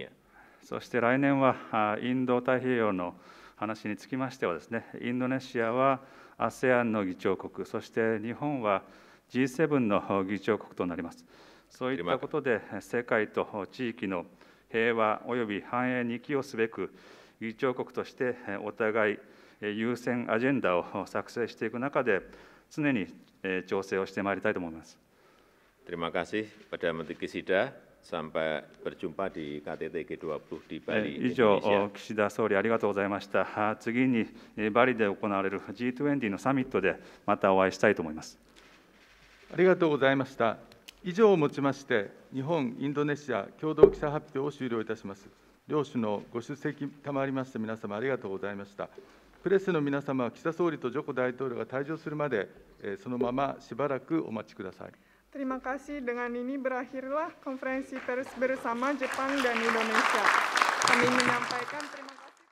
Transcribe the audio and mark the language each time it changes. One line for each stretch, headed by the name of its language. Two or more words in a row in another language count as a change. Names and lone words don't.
Japanese: そして来年はインド太平洋の話につきましてはですね、インドネシアは ASEAN の議長国、そして日本は G7 の議長国となります。そういったことで世界と地域の平和および繁栄に寄与すべく議長国としてお互い優先アジェンダを作成していく中で常に調整をしてまいりたいと思います。
Indonesian: Terima kasih Perdana Menteri Kishida. Sampai berjumpa di KTT G20 di Bali,
Japanese: 以上、
Indonesian: Indonesia.
Japanese: 岸田総理ありがとうございました。次にバリで行われる G20 のサミットでまたお会いしたいと思います。ありがとうございました。以上をもちまして、日本・インドネシア共同記者発表を終了いたします。両首脳、ご出席賜りまして皆様ありがとうございました。プレスの皆様は岸田総理とジョコ大統領が退場するまで、そのまましばらくお待ちください。
Indonesian: Terima kasih. Dengan ini berakhirlah konferensi pers bersama Jepang dan Indonesia. Kami menyampaikan terima kasih.